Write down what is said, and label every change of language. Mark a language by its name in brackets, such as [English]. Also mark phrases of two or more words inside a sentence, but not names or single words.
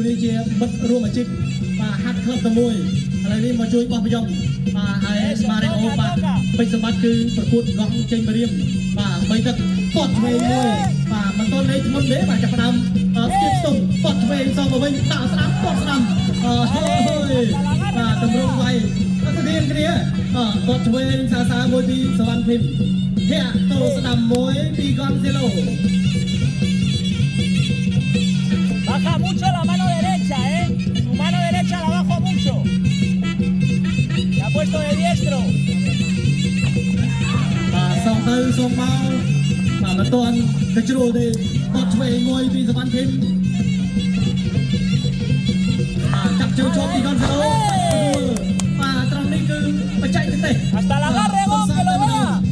[Khmer] នេះជាមិត្តរួមអាជីពបាទហាត់ក្លឹបតែមួយឥឡូវនេះមកជួយបោះប្រយុទ្ធបាទហើយម៉ារីអូបាទពេជ្រសម្បត្តិគឺប្រកួតកង់ចេញបរៀមបាទ3ទឹកបត់ឆ្វេងមួយបាទមិនទាន់លេងធ្ងន់ទេបាទចាប់ផ្ដើមស្ទាបស្ទង់បត់ឆ្វេងសងមកវិញដាក់ស្ដាំបត់ស្ដាំហើយបាទតម្រង់វាយស្ទៀងគ្នាបត់ឆ្វេងសើមួយពីសុវណ្ណភិមធាក់ទៅស្ដាំមួយពីកនសេឡូ [Spanish] Baja mucho la mano derecha, Su mano derecha la bajó mucho. Se ha puesto de diestro. [Khmer] បាទសងទៅសងមកបាទមិនទាន់ទៅជ្រុលទេបត់ឆ្វេងមួយពីសុវណ្ណភិមបាទចាប់ជើងឈប់ពីកនសេឡូបាទត្រង់នេះគឺបច្ចេកទេស [Spanish] Hasta la agarre, que lo vea.